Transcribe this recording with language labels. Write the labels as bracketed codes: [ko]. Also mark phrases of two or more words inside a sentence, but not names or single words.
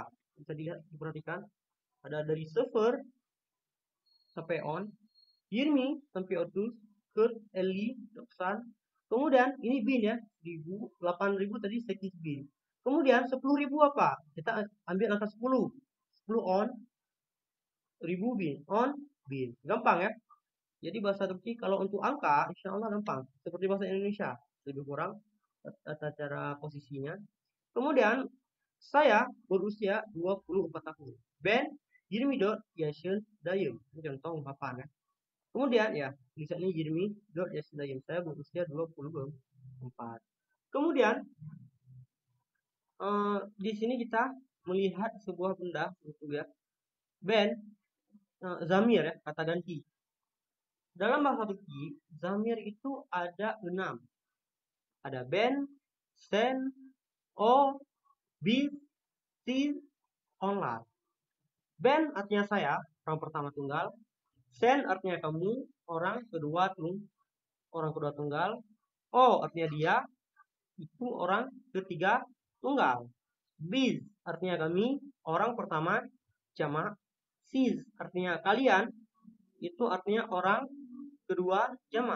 [id] Bisa dilihat, diperhatikan ada dari 0 sampai on, 20 sampai 30, ke 50, 90. Kemudian ini bin ya, 1000, 8000 tadi [tr] sekis bin. [id] Kemudian 10.000 apa? Kita ambil angka 10. [tr] 10 on, 1000 bin, on, bin. [id] Gampang ya. Jadi bahasa Turki kalau untuk angka, [ar] insya Allah [id] gampang. Seperti bahasa Indonesia, lebih kurang tata cara posisinya. Kemudian saya berusia 24 tahun. [tr] Ben 24 yaşındayım. [id] Ini contoh ungkapan ya. Kemudian ya, tulisannya 24 yaşındayım. Saya berusia 24. Kemudian di sini kita melihat sebuah benda gitu ya. Ben zamir ya, kata ganti. Dalam bahasa Turki, zamir itu ada 6. Ada [tr] ben, sen, o, bis, siz, onlar. [id] Ben artinya saya, orang pertama tunggal. Sen artinya kamu, orang kedua tunggal. O artinya dia, itu orang ketiga tunggal. Biz artinya kami, orang pertama jamak. Siz artinya kalian, itu artinya orang kedua jamak.